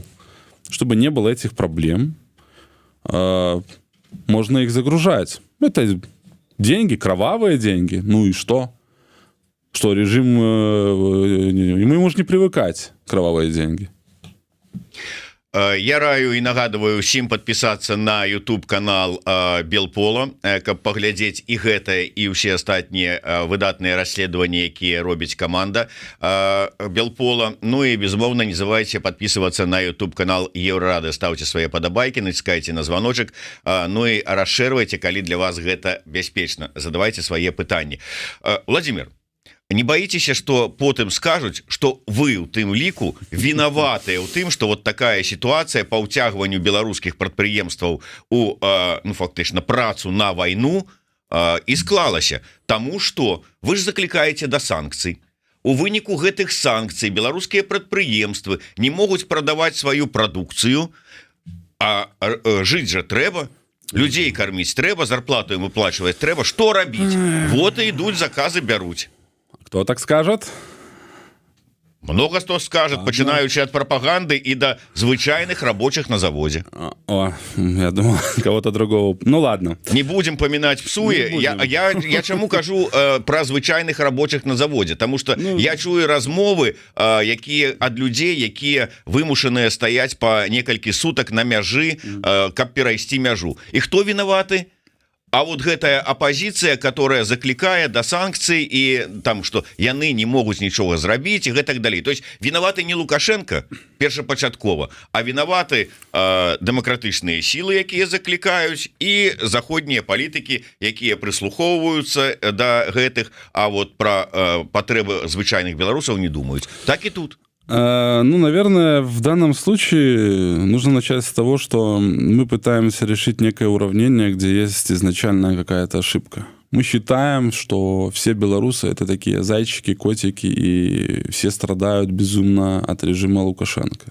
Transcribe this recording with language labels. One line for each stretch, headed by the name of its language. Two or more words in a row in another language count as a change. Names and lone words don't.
Russian: Чтобы не было этих проблем, можно их загружать. Это деньги, кровавые деньги. Ну и что? Что режим... Ему же не привыкать, кровавые деньги.
Belarusian: Я раю і нагадываю усім
Russian: подписаться на YouTube канал Белпола,
Belarusian: каб паглядзець і гэтае і ўсе астатнія выдатныя расследаванні, якія робіць каманда Белпола. Ну і безумоўна
Russian: не забывайте подписываться на YouTube канал Еврорады, ставьте
Belarusian: свае падабайкі, націскайце на званочак, ну і расшэрвайце, калі для вас гэта бяспечна, задавайте свае пытанні.
Russian: Владимир, не боитесь, что
Belarusian: потым скажуць,
Russian: что вы
Belarusian: у тым ліку вінаватыя ў тым,
Russian: что вот такая ситуация
Belarusian: по ўцягванню беларускіх прадпрыемстваў у фактычна працу на вайну і склалася, тому что вы ж заклікаеце да санкцый. У выніку гэтых санкцый беларускія прадпрыемствы не могуць прадаваць сваю прадукцыю, а жыць жа трэба, людзей карміць трэба, зарплату ім выплачваць трэба, што рабіць? Вот і ідуць заказы бяруць.
Russian: Кто так скажет? Много кто скажет, починаючи от пропаганды и до звычайных рабочих на заводе. О, я думал, кого-то другого. Ну ладно. Не будем поминать псуе.
Belarusian: Я чаму кажу про звычайных рабочих на заводе,
Russian: потому что
Belarusian: я чую размовы, якія ад людзей, якія вымушаныя стаяць по некалькі сутак на мяжы, каб перайсці мяжу.
Russian: И кто виноваты? А вот
Belarusian: гэтая апозіцыя, которая заклікае да санкцый і там, што яны не могуць нічога зрабіць і гэтак далей.
Russian: То есть
Belarusian: вінаваты не Лукашенко першапачаткова, а вінаваты дэмакратычныя сілы, якія заклікаюць, і заходнія палітыкі, якія прыслухоўваюцца да гэтых,
Russian: а вот
Belarusian: пра патрэбы звычайных беларусаў не думаюць. Так і тут.
Russian: Ну, наверное, в данном случае нужно начать с того, что мы пытаемся решить некое уравнение, где есть изначальная какая-то ошибка. Мы считаем, что все белорусы — это такие зайчики, котики, и все страдают безумно от режима Лукашенко.